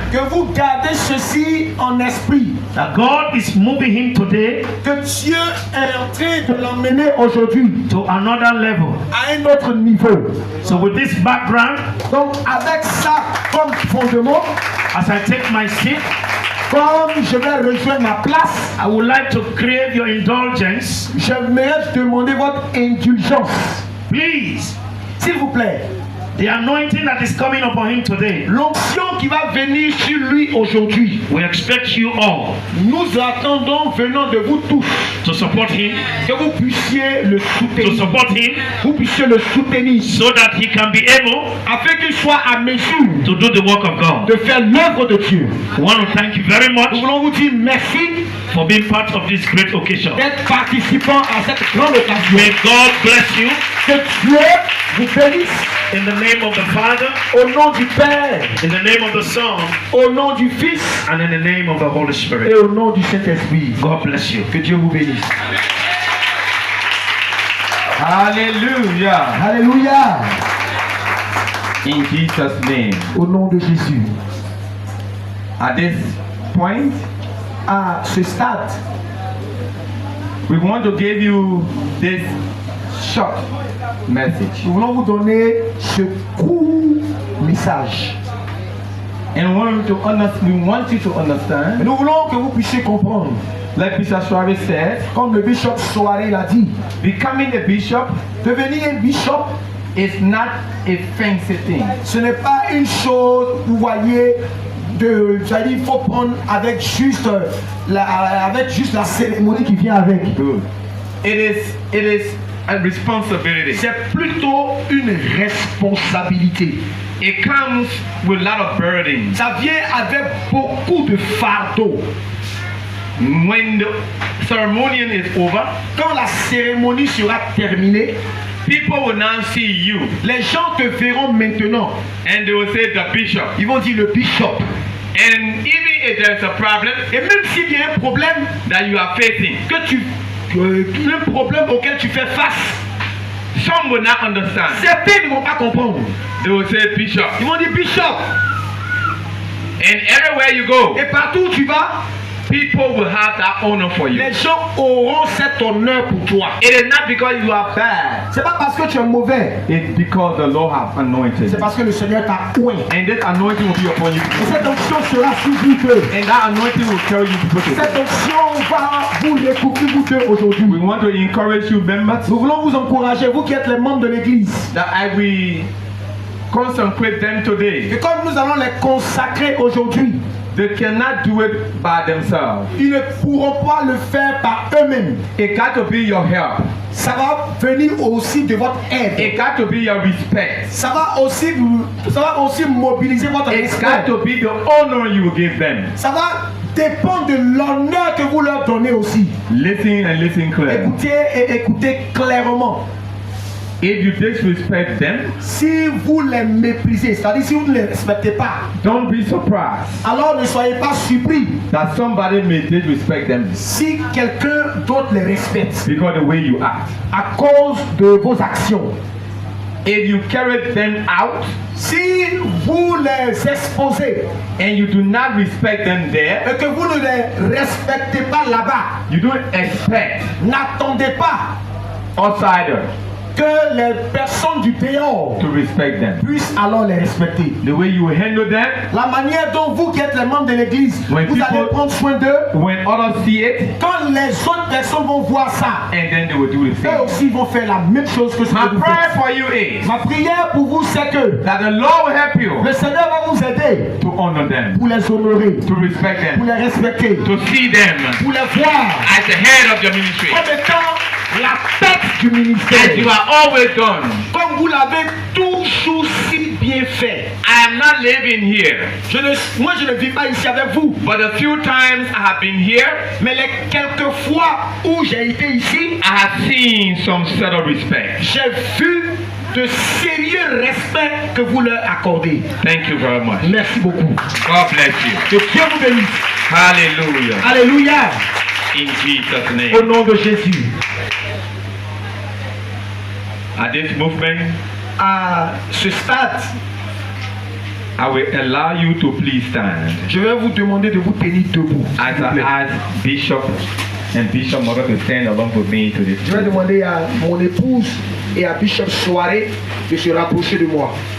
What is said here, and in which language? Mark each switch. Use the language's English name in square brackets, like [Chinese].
[French] que vous gardez ceci en esprit, [English] that God is moving him today [French] que Dieu est en train de l'emmener aujourd'hui [English] to another level. [French] à un autre niveau. [English] So with this background, [French] Donc avec ça comme fondement, [English] as I take my seat, [French] comme je vais rejoindre ma place, [English] I would like to crave your indulgence. [French] j'aimerais demander votre indulgence. [English] Please, [French] S'il vous plaît, [English] the anointing that is coming upon him today, [French] l'onction qui va venir sur lui aujourd'hui, [English] we expect you all [French] nous attendons venant de vous tous [English] to support him, [French] que vous puissiez le [English] to [French] soutenir, [English] support him, [French] vous puissiez le soutenir [English] so that he can be able [French] afin qu'il soit à mesure [English] to do the work of God. [French] de faire l'œuvre de Dieu. [English] We want to thank you very [French] Nous [English] much [French] voulons vous dire merci [English] for being part of this great occasion. [French] d'être participant à cette grande occasion. [English] May God bless you [French] Que Dieu vous bénisse [English] in the name of the Father, [French] au nom du Père, [English] in the name of the Son, [French] au nom du Fils [English] and in the name of the Holy [French] et [English] Spirit. [French] au nom du Saint-Esprit. [English] God bless you. [French] Que Dieu vous bénisse. Alléluia. Alléluia. [English] In Jesus' name. [French] Au nom de Jésus. [English] At this point, [French] À ce stade, [English] we want to give you this short message. [French] nous voulons vous donner ce court message. [English] And we want you to [French] Et [English] understand, [French] nous voulons que vous puissiez comprendre. [English] like Bishop Suarez said, [French] Comme le bishop Soirée l'a dit, [English] becoming a bishop [French] devenir un bishop, [English] is not a fancy thing. [French] ce n'est pas une chose, vous voyez, il faut prendre avec juste la cérémonie qui vient avec. [English] Good. It is a responsibility. [French] C'est plutôt une responsabilité. [English] It comes with a lot of burdens. [French] Ça vient avec beaucoup de fardeaux. [English] When the ceremonial is over, [French] Quand la cérémonie sera terminée, [English] people will now see you [French] les gens te verront maintenant. [English] and they will say the bishop. [French] Ils vont dire le bishop. [English] And even if there's a problem [French] Et même s'il y a un problème [English] that you are facing, [French] un problème auquel tu fais face, [English] some will not understand. [French] certains ne vont pas comprendre. [English] They will say bishop. [French] Ils vont dire bishop. [English] And everywhere you go, [French] Et partout où tu vas, [English] people will have that honor for you. [French] les gens auront cet honneur pour toi. [English] It is not because you are bad. [French] C'est pas parce que tu es mauvais, [English] It's because the Lord has anointed [French] c'est [English] you. [French] parce que le Seigneur t'a oint. [English] And this anointing will be upon you. [French] Et cette onction sera sur vous deux. [English] And that anointing will carry you to [French] Cette [English] the [French] onction va vous recouvrir vous deux aujourd'hui. [English] We want to encourage you, members, [French] Nous voulons vous encourager, vous qui êtes les membres de l'église. [English] that I will consecrate them today. [French] Et comme nous allons les consacrer aujourd'hui, [English] They cannot do it by themselves. [French] ils ne pourront pas le faire par eux-mêmes. [English] It got to be your help. [French] ça va venir aussi de votre aide. [English] It got to be your respect. [French] Ça va aussi mobiliser votre [English] It's [French] respect. [English] got to be the honor you will give them. [French] Ça va dépendre de l'honneur que vous leur donnez aussi. [English] Listen and listen clearly. [French] Écoutez et écoutez clairement. [English] If you disrespect them, [French] Si vous les méprisez, c'est-à-dire si vous ne les respectez pas, [English] don't be surprised [French] alors ne soyez pas surpris [English] that somebody may disrespect them [French] si quelqu'un d'autre les respecte [English] because the way you act. [French] à cause de vos actions. [English] If you carry them out [French] Si vous les exposez [English] and you do not respect them there, [French] et que vous ne les respectez pas là-bas, [English] you don't expect [French] n'attendez pas [English] outsiders [French] que les personnes du dehors [English] to respect them. [French] puissent alors les respecter. [English] The way you handle them, [French] La manière dont vous qui êtes les membres de l'église, [English] When [French] vous allez [English] people- [French] prendre soin d'eux. [English] when others see it, [French] Quand les autres personnes vont voir ça, [English] and then they will do the [French] eux [English] same. [French] aussi vont faire la même chose que ce [English] My [French] que vous [English] prayer [French] faites. [English] for you is [French] Ma prière pour vous, c'est que [English] that the Lord will help you [French] le Seigneur va vous aider [English] to honor them, [French] pour les honorer, [English] to respect [French] pour [English] them, [French] les respecter, [English] to see them [French] pour les voir [English] as the head of your ministry, [French] comme étant la tête du [English] as you [French] ministère. [English] are always done. [French] Comme vous l'avez toujours si bien fait. [English] I am not living here, [French] Moi, je ne vis pas ici avec vous, [English] but the few times I have been here, [French] mais les quelques fois où j'ai été ici, [English] I have seen some sort of respect. [French] j'ai vu de sérieux respect que vous leur accordez. [English] Thank you very much. [French] Merci beaucoup. [English] God bless you. [French] Que Dieu vous bénisse. [English] Hallelujah. [French] Alléluia. [English] In Jesus' name. [French] Au nom de Jésus. [English] At this movement, [French] À ce stade, [English] I will allow you to please stand [French] je vais vous demander de vous tenir debout. [English] as [French] s'il vous [English] I [French] plaît. [English] ask Bishop and Bishop Mother to stand along with me to this. [French] Je vais demander à mon épouse et à Bishop Soirée de se rapprocher de moi.